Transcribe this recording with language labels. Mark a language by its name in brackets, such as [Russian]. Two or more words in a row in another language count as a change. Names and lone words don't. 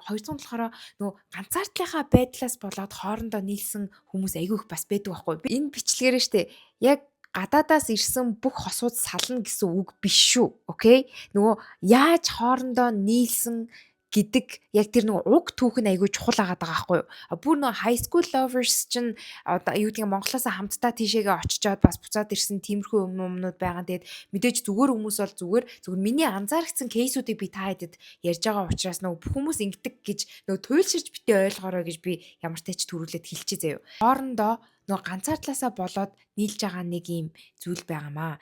[Mongolian] Хоёр дахь нь болохоор нөгөө ганцаардлынхаа байдлаас болоод хоорондоо нийлсэн хүмүүс айгүйх бас байдаг байхгүй. Энэ бичлэгээрээ штэ яг гадаадаас ирсэн бүх хосууд сална гэсэн үг биш шүү. Окей? Нөгөө яаж хоорондоо нийлсэн гэдэг яг тэр нэг уг түүх нь айгүй чухал агаад байгаа байхгүй юу? Бүр нэг [English] high school lovers [Mongolian] чинь одоо юу гэдгийг Монголоос хамтдаа тийшээгээ очичоод бас буцаад ирсэн тиймэрхүү юмнууд байгаа. Тэгээд мэдээж зүгээр хүмүүс бол зүгээр миний анзаарчихсан кейсүүдийг би та хэдэд ярьж байгаа учраас нөгөө бүх хүмүүс ингэдэг гэж нөгөө туйлширч битээ ойлгоорой гэж би ямар ч тач төрүүлээд хэлчихье заяа. Хоорондоо нөгөө ганцаардлаасаа болоод нийлж байгаа нэг юм зүйл байгаамаа.